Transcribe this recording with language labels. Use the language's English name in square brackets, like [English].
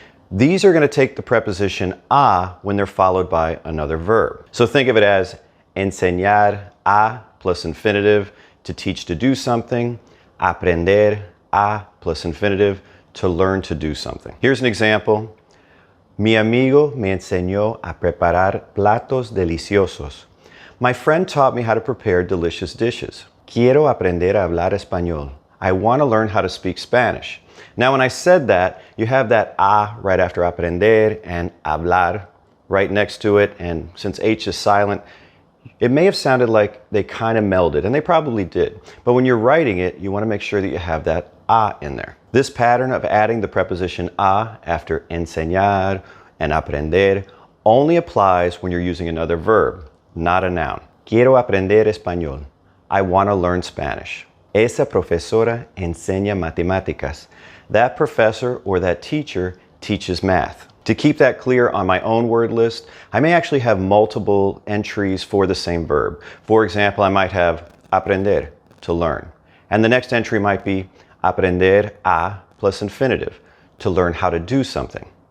[English] These are going to take the preposition a when they're followed by another verb. So think of it as enseñar a plus infinitive, to teach to do something, aprender a plus infinitive, to learn to do something. Here's an example. [Spanish] Mi amigo me enseñó a preparar platos deliciosos. [English] My friend taught me how to prepare delicious dishes. [Spanish] Quiero aprender a hablar español. [English] I want to learn how to speak Spanish. Now when I said that, you have that a right after aprender and hablar right next to it, and since H is silent, it may have sounded like they kind of melded, and they probably did. But when you're writing it, you want to make sure that you have that a in there. This pattern of adding the preposition a after enseñar and aprender only applies when you're using another verb, not a noun. [Spanish] Quiero aprender español. [English] I want to learn Spanish. [Spanish] Esa profesora enseña matemáticas. [English] That professor or that teacher teaches math. To keep that clear on my own word list, I may actually have multiple entries for the same verb. For example, I might have aprender, to learn. And the next entry might be aprender a plus infinitive, to learn how to do something.